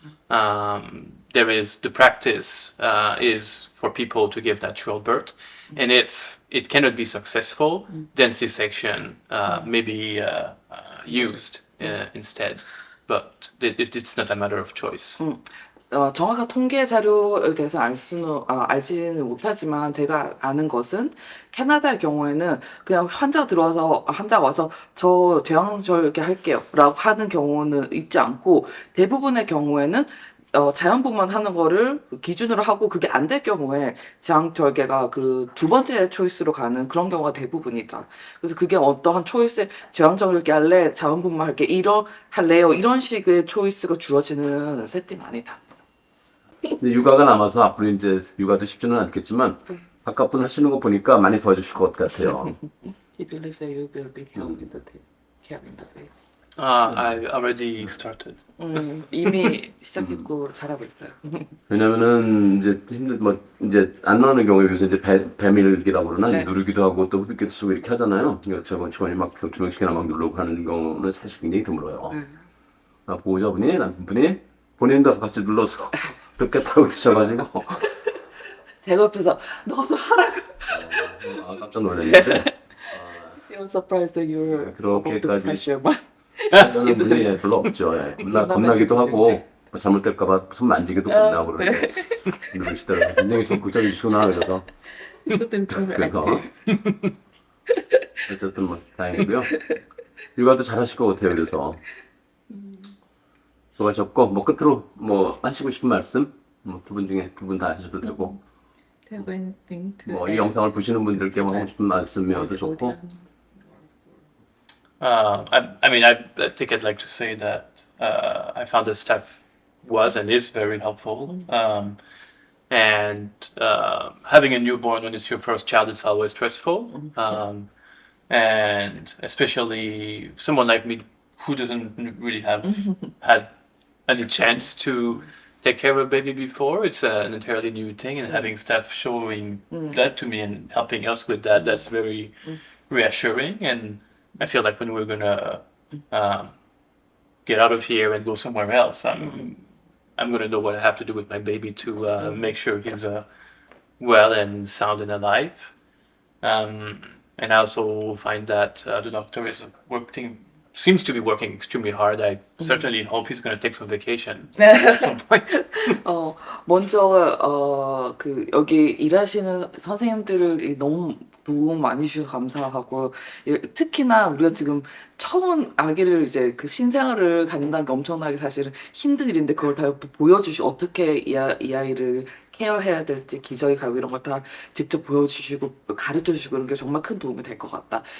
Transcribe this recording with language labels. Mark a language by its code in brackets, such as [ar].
[en] There is the practice is for people to give natural birth, and if it cannot be successful, then C-section may be used instead. But it's not a matter of choice. [ko] 정확한 통계 자료에 대해서 알지는 못하지만 제가 아는 것은 캐나다의 경우에는 그냥 환자가 와서 저 제왕절개 할게요 라고 하는 경우는 있지 않고 대부분의 경우에는 자연분만 하는 거를 기준으로 하고 그게 안 될 경우에 제왕절개가 그 2번째 초이스로 가는 그런 경우가 대부분이다. 그래서 그게 어떠한 초이스에 제왕절개 할래, 자연분만 할래요 이런 식의 초이스가 주어지는 세팅 아니다. 근데 육아가 남아서 앞으로 이제 육아도 쉽지는 않겠지만 가깝분 하시는 거 보니까 많이 도와주실 것 같아요. [en] He believes that you will be carrying the baby. I already started. [ko] 이미 시작했고 잘하고 있어요. 왜냐면은 이제 이제 안 나오는 경우에 비해서 이제 배밀기라고 그러나 네. 누르기도 하고 또 흡입기도 쓰고 이렇게 하잖아요. 그러니까 저번 직원이 막 기능식이나 막 누르고 하는 경우는 사실 굉장히 드물어요. 네. 보호자분이 남편분이 본인도 같이 눌러서 듣겠다고 계셔가지고 제가 옆에서 너도 하라고. 깜짝 놀랐는데 [en] He was surprised that you're about to [ko] 그렇게까지 [en] pressure my. [ko] 저는 분이 별로 없죠. 예. 겁나기도 하고 뭐 잘못될까봐 손 만지기도 겁나고 그러는데 누르시더라고요. 굉장히 적극적이시구나 그래서 그래서 어쨌든 뭐 다행이고요. 육아도 잘하실 것 같아요. 그래서 수고하셨고 뭐 끝으로 뭐 하시고 싶은 말씀 뭐 두 분 중에 두 분 다 하셔도 되고 [en] Have anything to [ko] 뭐 이 [en] add? [ko] 영상을 보시는 분들께 뭐 하고 싶은 말씀이어도 좋고 [en] I mean, I think I'd like to say that I found the staff was and is very helpful. And having a newborn when it's your first child, it's always stressful. And especially someone like me who doesn't really have had any chance to take care of a baby before, it's an entirely new thing. And having staff showing that to me and helping us with that, that's very reassuring. And I feel like when we're gonna get out of here and go somewhere else, I'm gonna know what I have to do with my baby to make sure he's well and sound and alive. And I also find that the doctor seems to be working extremely hard. I certainly hope he's going to take some vacation [ko] 네. [en] at some point. [ko] 먼저 그 여기 일하시는 선생님들을 너무 도움 많이 주셔서 감사하고 특히나 우리가 지금 처음 아기를 이제 그 신생아를 갖는다는 게 엄청나게 사실은 힘든 일인데 그걸 다 보여주시고 어떻게 이 아이를 케어해야 될지 기저귀 갈고 이런 걸 다 직접 보여주시고 가르쳐주시고 이런 게 정말 큰 도움이 될 것 같다.